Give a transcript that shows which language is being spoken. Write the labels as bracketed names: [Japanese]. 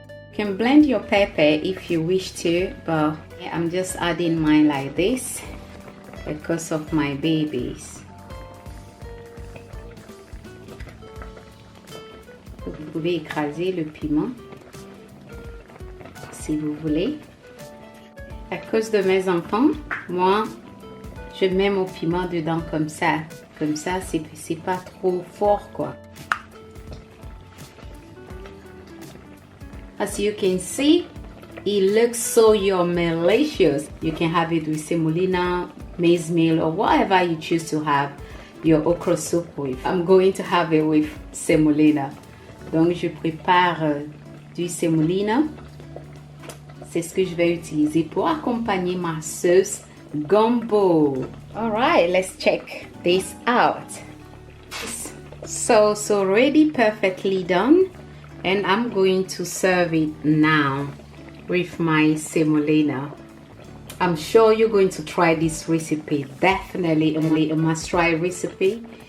[English] You can blend your pepper if you wish to, but I'm just adding mine like this because of my babies. [French] Vous pouvez écraser le piment si vous voulez. À cause de mes enfants, moi je mets mon piment dedans comme ça. Comme ça, c'est pas trop fort quoi. [English] As you can see, it looks so yummy-licious. You can have it with semolina, maize meal, or whatever you choose to have your okra soup with. I'm going to have it with semolina. [French] Donc je prépare du semolina. C'est ce que je vais utiliser pour accompagner ma sauce gombo. [English] Alright, let's check this out. So already perfectly done. And I'm going to serve it now with my semolina. I'm sure you're going to try this recipe. Definitely a must try recipe.